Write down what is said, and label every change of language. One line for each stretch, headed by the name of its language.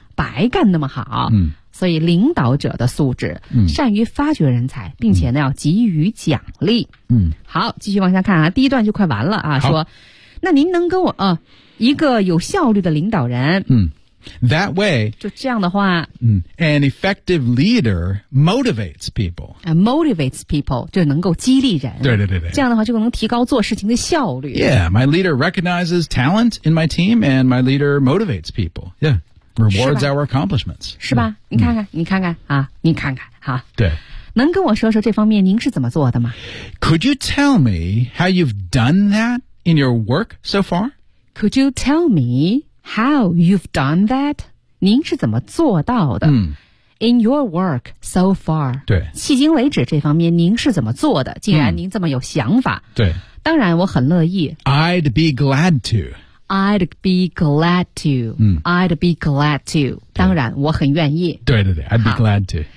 Chinese: 白干那么好、所以领导者的素质、善于发掘人才并且呢要给予奖励、好继续往下看啊第一段就快完了啊说那您能跟我一个有效率的领导人
English: That way
Chinese: 就这样的话、
English: An effective leader motivates people Motivates people
Chinese: 就能够激励人对对对对这样的话就能提高做事情的效率
English: Yeah, my leader recognizes talent in my team and my leader motivates people Yeah,Rewards our accomplishments.
Chinese: 是吧？你看看，你看看啊，你看看哈。对，能跟我说说这方面您是怎么做的吗
English: ？Could you tell me how you've done that in your work so far? Could you tell me how you've done that?
Chinese: 您是怎么做到的？
English: In your work so far.
Chinese: 对，迄今为止这方面您是怎么做的？既然您这么有想法，对，当然我很乐意。
English: I'd be glad to. I'd be glad to.、I'd be glad to.
Chinese: 当然，我很愿意。
English: 对对对 ，I'd be glad to.